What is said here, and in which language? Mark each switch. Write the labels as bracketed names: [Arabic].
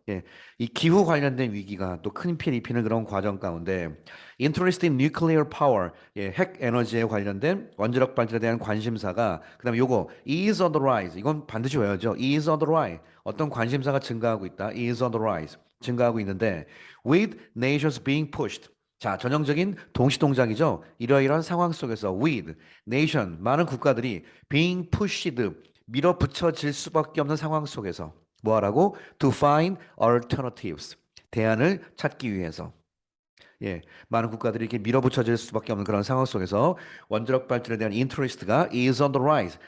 [Korean] 예, 이 기후 관련된 위기가 또 큰 피해를 입히는 그런 과정 가운데 [English] interest in nuclear power, [Korean] 예, 핵 에너지에 관련된 원자력 발전에 대한 관심사가 그다음에 요거 [English] is on the rise. [Korean] 이건 반드시 외워야죠. [English] is on the rise. [Korean] 어떤 관심사가 증가하고 있다. [English] is on the rise. [Korean] 증가하고 있는데 [English] with nations being pushed. [Korean] 자, 전형적인 동시 동작이죠. 이러이러한 상황 속에서 with nation 많은 국가들이 [English] being pushed [Korean] 밀어붙여질 수밖에 없는 상황 속에서 뭐 하라고? [English] To find alternatives. [Korean] 대안을 찾기 위해서. 예, 많은 국가들이 이렇게 밀어붙여질 수밖에 없는 그런 상황 속에서 원자력 발전에 대한 인터레스트가 [English] is on the rise.